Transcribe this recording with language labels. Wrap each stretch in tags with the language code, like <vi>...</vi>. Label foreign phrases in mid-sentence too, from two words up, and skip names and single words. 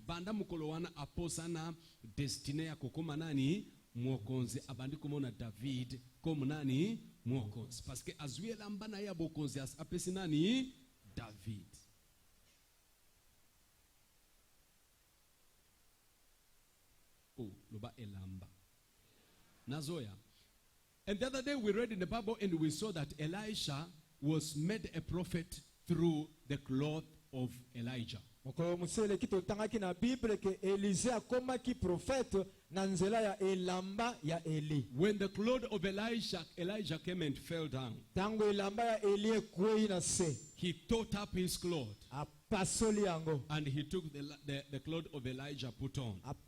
<ln>Banda mukolo wana aposana destine ya kokoma nani mokonzi abandi komona David comme nani mokonzi</ln> <fr>parce que</fr> <ln>azwi elamba na ya bokonzi apesi nani David. Oh, loba elamba nazoya.</ln> <en>And the other day we read in the Bible and we saw that Elisha was made a prophet through the cloth of Elijah. When the cloth of Elijah came and fell down, he tore up his cloth and he took the cloth of Elijah put on.</en>